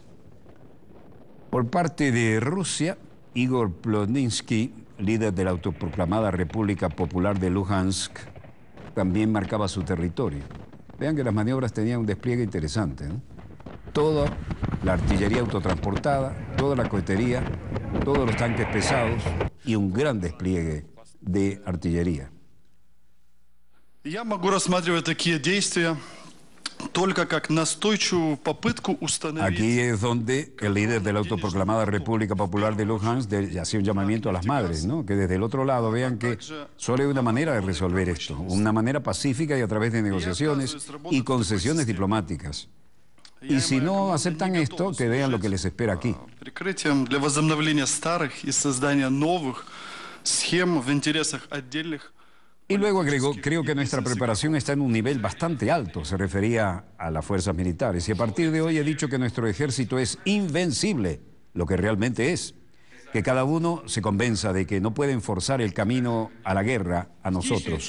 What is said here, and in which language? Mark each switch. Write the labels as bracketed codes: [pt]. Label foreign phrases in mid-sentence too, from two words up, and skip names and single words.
[es] Por parte de Rusia, Igor Plotninsky, líder de la autoproclamada República Popular de Luhansk, también marcaba su territorio. Vean que las maniobras tenían un despliegue interesante, ¿no? Toda la artillería autotransportada, toda la cohetería, todos los tanques pesados y un gran despliegue de artillería. [ru] Я могу рассматривать такие действия только как настойчивую попытку установить. [es] Aquí es donde el líder de la autoproclamada República Popular de Luhansk hacía un llamamiento a las madres, ¿no? Que desde el otro lado vean que solo hay una manera de resolver esto, una manera pacífica y a través de negociaciones y concesiones diplomáticas. Y si no aceptan esto, que vean lo que les espera aquí. [ru] Прикрытием для возобновления старых и создания новых схем в интересах отдельных [es] Y luego agregó, creo que nuestra preparación está en un nivel bastante alto, se refería a las fuerzas militares. Y a partir de hoy he dicho que nuestro ejército es invencible, lo que realmente es. Que cada uno se convenza de que no pueden forzar el camino a la guerra a nosotros.